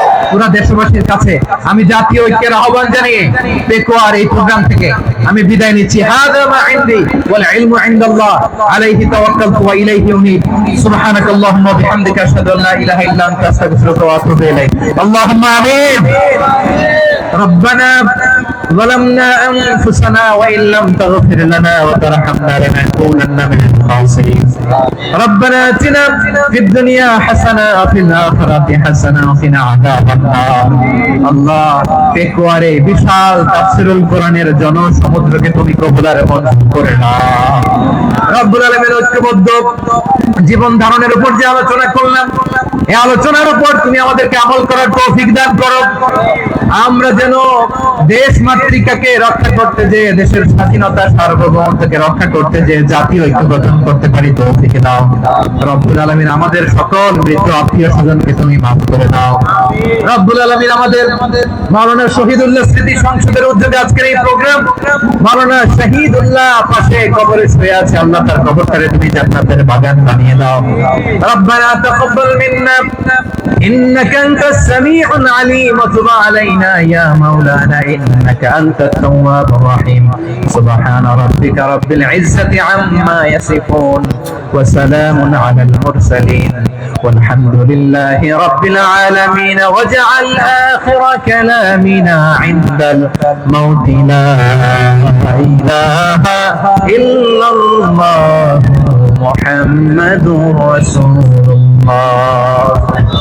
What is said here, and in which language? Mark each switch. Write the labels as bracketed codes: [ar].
[bn] পুরো দেশবাসীর কাছে আমি জাতীয় ঐক্যের আহ্বান জানিয়ে পেকুয়ার এই প্রোগ্রাম থেকে আমি বিদায় নিচ্ছি। [ar] হাযা মা ইনদি ওয়াল ইলমু ইনদাল্লাহ আলাইহি তাওয়াক্কালতু ওয়া ইলাইহি উনীব। সুবহানাকাল্লাহুম্মা ওয়া বিহামদিকা আশহাদু আল্লা ইলাহা ইল্লা আনতা আস্তাগফিরুকা ওয়া আতুবু ইলাইক। আল্লাহুম্মা আমিন। ربنا ظلمنا أنفسنا وإن لم تغفر لنا وترحمنا لنكونن من الخاسرين. ربنا آتنا في الدنيا حسنة وفي الآخرة حسنة وقنا عذاب النار. [bn] الله পেকুয়ারে বিশাল তাফসীরুল কোরআনের জনসমুদ্রকে তুমি কবুলারে মঞ্জুর করে নাও। রব্বুল আলামিন ঐক্যবদ্ধ জীবন ধারণের উপর যে আলোচনা করলাম, এই আলোচনার উপর তুমি আমাদেরকে আমল করার তৌফিক দান করো। আমরা যেন দেশ মাতৃকাকে রক্ষা করতে, যে দেশের স্বাধীনতা সার্বভৌমত্বকে রক্ষা করতে, যে জাতীয় ঐক্য গঠন করতে পারি তৌফিক দাও। রব্বুল আলামিন আমাদের সকল মৃত আত্মীয় স্বজনকে তুমি মাফ করে দাও। রব্বুল আলামিন আমাদের মাওলানা শহীদুল্লাহ স্মৃতি সংসদের উদ্যোগে আজকের এই প্রোগ্রাম, মাওলানা শহীদুল্লাহ পাশে কবরে শুয়ে আছে, আল্লাহ তার কবরটারে তুমি জান্নাতের বাগান বানিয়ে দাও। [ar] রব্বানা তাকাব্বাল মিন্না ইন্নাকা আনতাস সামিউল আলিম ওয়া তুব আলাইনা ইয়া মাওলানা ইন্নাকা আনতাত তাওয়াবুর রহিম। সুবহানা রাব্বিকা রাব্বিল ইজ্জাতি আম্মা ইয়াসিফুন ওয়া সালামুন আলাল মুরসালিন والحمدلله رب العالمين. واجعل آخر كلامنا عند الموت لا إله إلا الله محمد رسول الله.